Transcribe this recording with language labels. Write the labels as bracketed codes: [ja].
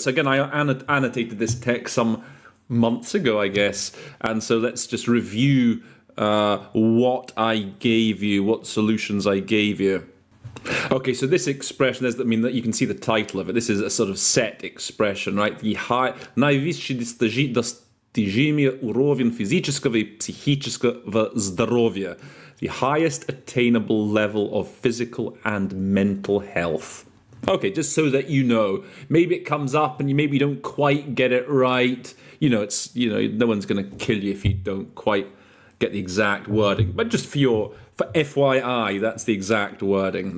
[en] So again, I annotated this text some months ago, I guess. And so let's just review what I gave you, what solutions I gave you. Okay, so this expression, that you can see the title of it. This is a sort of set expression, right? [ru] Наивысший достижение уровень физического и психического здоровья. [en] The highest attainable level of physical and mental health. Okay, just so that you know, maybe it comes up and you don't quite get it right. No one's going to kill you if you don't quite get the exact wording. But just for FYI, that's the exact wording.